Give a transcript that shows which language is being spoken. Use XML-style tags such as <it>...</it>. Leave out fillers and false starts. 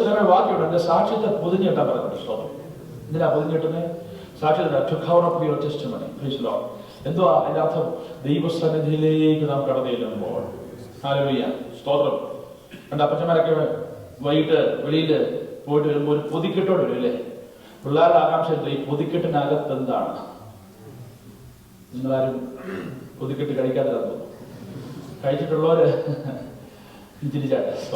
<ml>വാക്യമുണ്ട്, എന്റെ സാക്ഷ്യത്തെ പൊതിഞ്ഞിട്ടാ പറയുന്നത്. സ്തോത്രം. എന്തിനാ പൊതിഞ്ഞിട്ടുന്നേ?</ml> <en>സാക്ഷ്യത to cover up your testimony. Praise the Lord.</en> <ml>എന്തുവാ അതിന്റെ അർത്ഥം? ദൈവസന്നിധിയിലേക്ക് നാം കടന്നു ചെല്ലുമ്പോൾ. ഹല്ലേലൂയ, സ്തോത്രം. എന്റെ അപ്പച്ചന്മാരൊക്കെ വൈകിട്ട് വെളിയില് പോയിട്ട് വരുമ്പോൾ ഒരു പൊതിക്കെട്ടോട് വരും അല്ലേ? പിള്ളേരുടെ ആകാംക്ഷ ഈ പൊതിക്കെട്ടിനകത്ത് എന്താണ്? നിങ്ങളാരും പൊതിക്കെട്ട് കഴിക്കാത്തത് കഴിച്ചിട്ടുള്ളവര് തിരിച്ചാട്ടെ.</ml>